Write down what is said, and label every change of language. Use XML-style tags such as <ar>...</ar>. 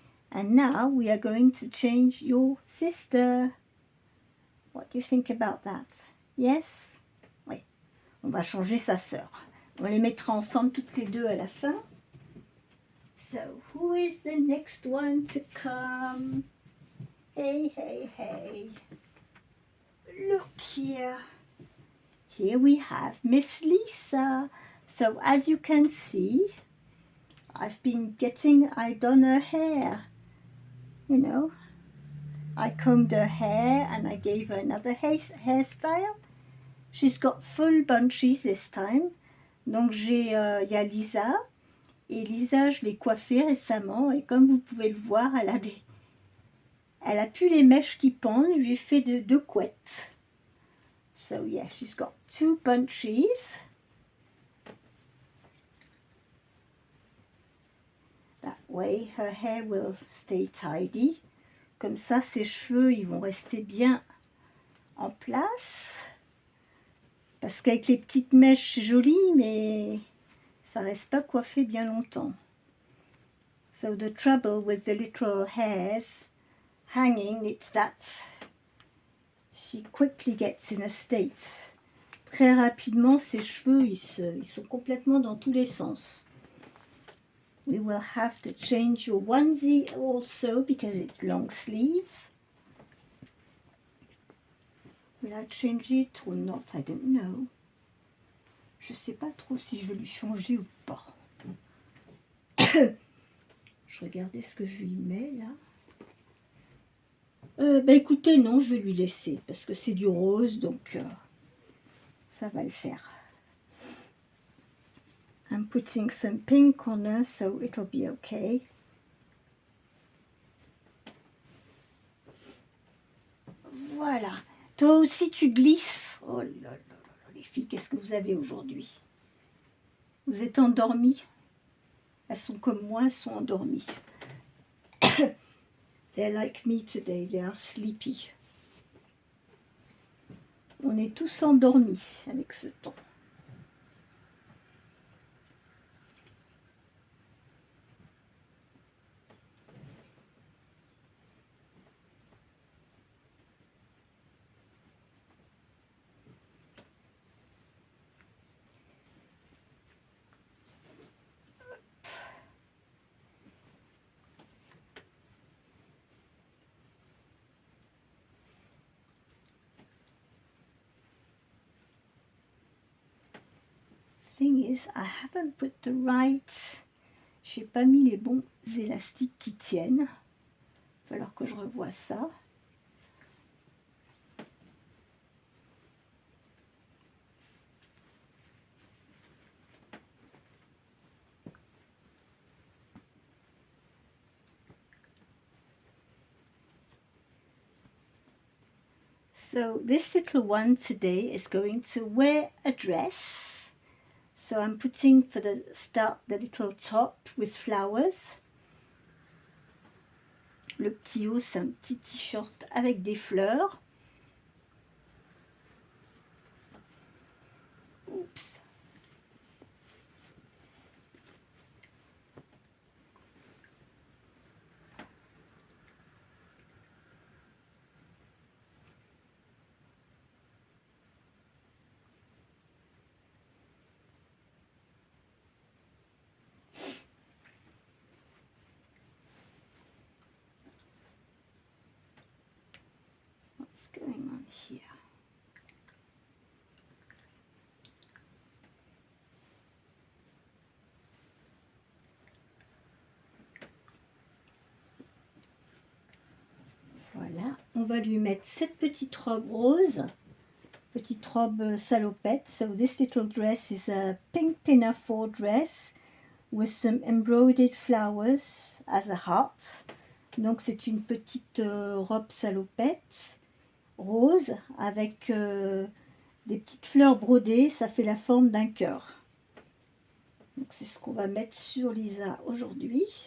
<en>And now we are going to change your sister. What do you think about that? Yes?</en> <fr>Oui. On va changer sa sœur. On les mettra ensemble toutes les deux à la fin.</fr> <en>So, who is the next one to come? Hey, hey, hey. Look here. Here we have Miss Lisa. So, as you can see, I've done her hair. You know, I combed her hair and I gave her another hairstyle. She's got full bunches this time.</en> <fr>Donc y a Lisa. Et Lisa, je l'ai coiffée récemment. Et comme vous pouvez le voir, elle a plus les mèches qui pendent. Je lui ai fait deux couettes.</fr> <en>So yeah, she's got 2 bunches. That way, her hair will stay tidy.</en> <fr>Comme ça, ses cheveux, ils vont rester bien en place. Parce qu'avec les petites mèches, c'est joli, mais ça reste pas coiffé bien longtemps.</fr> <en>So the trouble with the little hairs hanging, it's that she quickly gets in a state.</en> <fr>Très rapidement, ses cheveux, ils sont complètement dans tous les sens.</fr> <en>We will have to change your onesie also because it's long sleeves. Will I change it or not? I don't know.</en> <fr>Je sais pas trop si je vais lui changer ou pas. Je regardais ce que je lui mets là. Bah écoutez, non, je vais lui laisser parce que c'est du rose, donc ça va le faire.</fr> <en>I'm putting some pink on her, so it'll be okay.</en> <fr>Voilà. Toi aussi, tu glisses. Oh là là là, les filles, qu'est-ce que vous avez aujourd'hui? Vous êtes endormies? Elles sont comme moi, elles sont endormies.</fr> <en>They're like me today, they are sleepy.</en> <fr>On est tous endormis avec ce temps.</fr> <en>Thing is, I haven't put the right...</en> <fr>J'ai pas mis les bons élastiques qui tiennent. Il va falloir que je revoie ça.</fr> <en>So this little one today is going to wear a dress. So I'm putting for the start the little top with flowers.</en> <fr>Le petit haut, c'est un petit t-shirt avec des fleurs. Oups.</fr> <en>What's going on here?</en> <fr>Voilà, on va lui mettre cette petite robe rose, petite robe salopette.</fr> <en>So this little dress is a pink pinafore dress with some embroidered flowers as a heart.</en> <fr>Donc c'est une petite robe salopette rose avec des petites fleurs brodées, ça fait la forme d'un cœur. Donc c'est ce qu'on va mettre sur Lisa aujourd'hui.</fr>